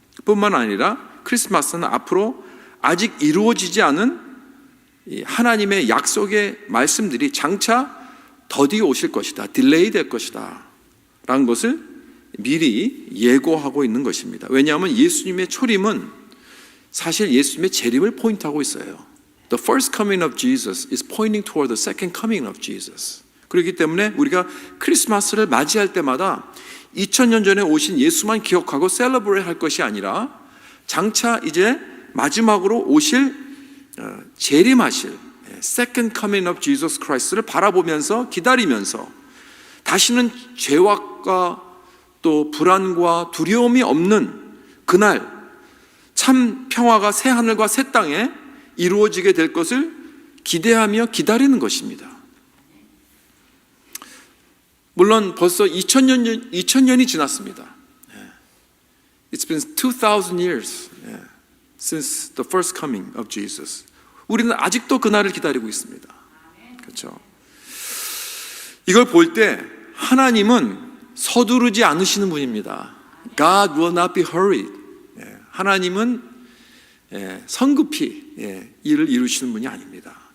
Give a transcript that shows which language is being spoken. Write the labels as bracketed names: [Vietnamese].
[Korean] 뿐만 아니라 크리스마스는 앞으로 아직 이루어지지 않은 하나님의 약속의 말씀들이 장차 더디 오실 것이다, 딜레이 될 것이다 라는 것을 미리 예고하고 있는 것입니다. 왜냐하면 예수님의 초림은 사실 예수님의 재림을 포인트하고 있어요. [English] The first coming of Jesus is pointing toward the second coming of Jesus. [Korean] 그렇기 때문에 우리가 크리스마스를 맞이할 때마다 2000년 전에 오신 예수만 기억하고 셀러브레이트 할 것이 아니라 장차 이제 마지막으로 오실 재림하실 [English] second coming of Jesus Christ [Korean] 를 바라보면서 기다리면서 다시는 죄악과 또 불안과 두려움이 없는 그날 참 평화가 새 하늘과 새 땅에 이루어지게 될 것을 기대하며 기다리는 것입니다. 물론 벌써 2000년이 지났습니다. [English] It's been 2000 years since the first coming of Jesus. [Korean] 우리는 아직도 그날을 기다리고 있습니다. 그렇죠? 이걸 볼 때 하나님은 서두르지 않으시는 분입니다. [English] God will not be hurried. [Korean] 하나님은 성급히 일을 이루시는 분이 아닙니다.